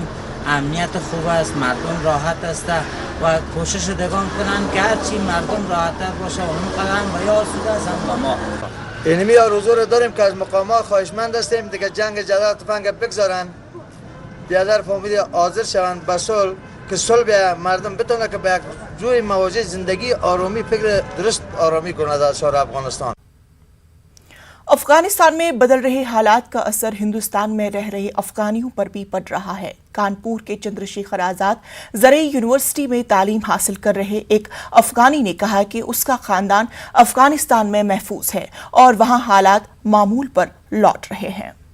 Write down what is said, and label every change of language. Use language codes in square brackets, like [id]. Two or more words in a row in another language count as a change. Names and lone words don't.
[fa] امنیت خوب است، مردم راحت است و کوشش دیگان کنن که هر چی مردم راحت‌تر باشه اون قدر و یا آسوده است با ما. اینمی آرزو داریم که از مقامات خواهشمند هستیم دیگه جنگ جدل تفنگ بگذارن، بیادر فامیل حاضر شوند به صلح، که صلح به مردم بتونه که به یک جوی مواجه زندگی آرامی فکر درست آرامی کنه در شهر افغانستان। [ur] افغانستان میں بدل رہے حالات کا اثر ہندوستان میں رہ رہے افغانیوں پر بھی پڑ رہا ہے. کانپور کے چندرشیکھر آزاد زرعی یونیورسٹی میں تعلیم حاصل کر رہے ایک افغانی نے کہا کہ اس کا خاندان افغانستان میں محفوظ ہے اور وہاں حالات معمول پر لوٹ رہے ہیں.